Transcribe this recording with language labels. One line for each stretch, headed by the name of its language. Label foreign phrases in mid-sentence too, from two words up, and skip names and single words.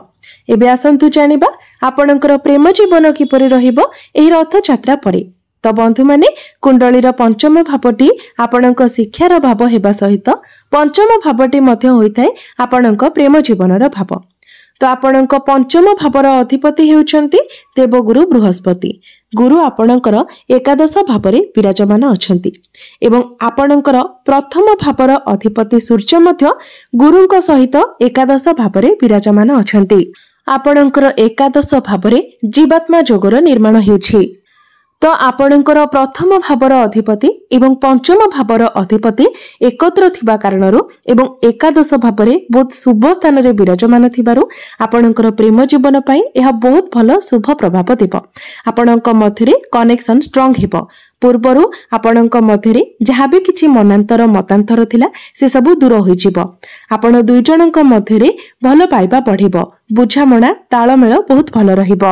Odia: ଏବେ ଆସନ୍ତୁ ଜାଣିବା ଆପଣଙ୍କର ପ୍ରେମ ଜୀବନ କିପରି ରହିବ ଏହି ରଥଯାତ୍ରା ପରେ। ତ ବନ୍ଧୁ ମାନେ କୁଣ୍ଡଳୀର ପଞ୍ଚମ ଭାବଟି ଆପଣଙ୍କ ଶିକ୍ଷାର ଭାବ ହେବା ସହିତ ପଞ୍ଚମ ଭାବଟି ମଧ୍ୟ ହୋଇଥାଏ ଆପଣଙ୍କ ପ୍ରେମ ଜୀବନର ଭାବ। ତ ଆପଣଙ୍କ ପଞ୍ଚମ ଭାବର ଅଧିପତି ହେଉଛନ୍ତି ଦେବଗୁରୁ ବୃହସ୍ପତି। ଗୁରୁ ଆପଣଙ୍କର ଏକାଦଶ ଭାବରେ ବିରାଜମାନ ଅଛନ୍ତି ଏବଂ ଆପଣଙ୍କର ପ୍ରଥମ ଭାବର ଅଧିପତି ସୂର୍ଯ୍ୟ ମଧ୍ୟ ଗୁରୁଙ୍କ ସହିତ ଏକାଦଶ ଭାବରେ ବିରାଜମାନ ଅଛନ୍ତି। ଆପଣଙ୍କର ଏକାଦଶ ଭାବରେ ଜୀବାତ୍ମା ଯୋଗର ନିର୍ମାଣ ହେଉଛି। ତ ଆପଣଙ୍କର ପ୍ରଥମ ଭାବର ଅଧିପତି ଏବଂ ପଞ୍ଚମ ଭାବର ଅଧିପତି ଏକତ୍ର ଥିବା କାରଣରୁ ଏବଂ ଏକାଦଶ ଭାବରେ ବହୁତ ଶୁଭ ସ୍ଥାନ ରେ ବିରାଜମାନ ଥିବାରୁ ଆପଣଙ୍କର ପ୍ରେମ ଜୀବନ ପାଇଁ ଏହା ବହୁତ ଭଲ ଶୁଭ ପ୍ରଭାବ ଦେବ। ଆପଣଙ୍କ ମଧ୍ୟରେ
English: connection strong
Odia: ହେବ। ପୂର୍ବରୁ ଆପଣଙ୍କ ମଧ୍ୟରେ
Hindi: जहाँ भी
Odia: କିଛି ମନାନ୍ତର ମତାନ୍ତର ଥିଲା ସେ ସବୁ ଦୂର ହୋଇ ଯିବ। ଆପଣ ଦୁଇ ଜଣଙ୍କ ମଧ୍ୟରେ ଭଲ ପାଇବା ବଢ଼ିବ, ବୁଝାମଣା ତାଳମେଳ ବହୁତ ଭଲ ରହିବ।